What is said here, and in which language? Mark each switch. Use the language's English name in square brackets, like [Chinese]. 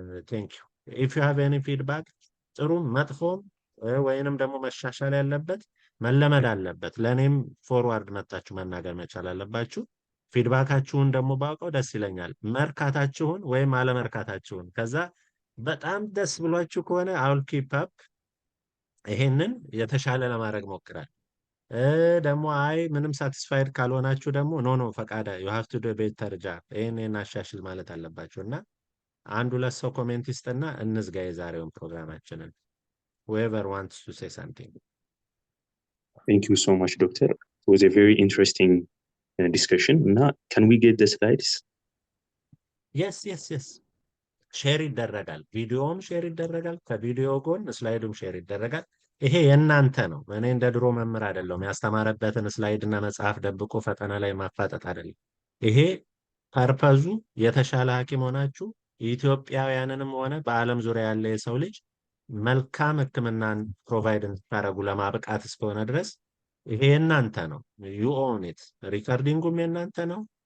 [English] thank you if you have any feedback [Amharic] ጥሩም መጥፎም ወይንም ደግሞ መሻሻል ያለበት መለመድ አለበት። ለኔም ፎርዋርድ መጣችሁ መናገር መቻል አለባችሁ። ፊድባካችሁን ደግሞ ባውቀው ደስ ይለኛል። መርካታችሁን ወይም አለመርካታችሁን ከዛ በጣም ደስ ብሏችሁ ከሆነ [English] አውል ኪፕ አፕ [Amharic] ይሄንን የተሻለ ለማድረግ ሞክራል። ደግሞ አይ ምንም ሳቲስፋይድ ካልሆናችሁ ደግሞ ኖ ፈቃደ [English] you have to do a better job [Amharic] ይሄንን አሻሽል ማለት አለባችሁ። እና አንድ ሁለት ሰው ኮሜንት ይስጥና እንዝጋ የዛሬውን ፕሮግራማችንን። [English] whoever wants to say something. Thank you so much, Doctor. It was a very interesting discussion. Now, can we get the slides? Yes. [Amharic] ሼር ይደረጋል። ቪዲዮውም ሼር ይደረጋል። ከቪዲዮ ጎን ስላይዱም ሼር ይደረጋል። ይሄ የእናንተ ነው። እኔ እንደ ድሮ መምህር አይደለሁም። ያስተማረበትን ስላይድ እና መጽሐፍ ደብቆ ፈተና ላይ ማፋጠጥ አይደለም። ይሄ ፐርፐዙ የተሻለ ሐኪም ሆናችሁ ኢትዮጵያውያንንም ሆነ በዓለም ዙሪያ ያለ የሰው ልጅ መልካም ሕክምናን ፕሮቫይድ እንድታደርጉ ለማብቃት እስከሆነ ድረስ ይሄ የእናንተ ነው። [English] ዩ ኦን ኢት። [Amharic] ሪከርዲንጉም የእናንተ ነው።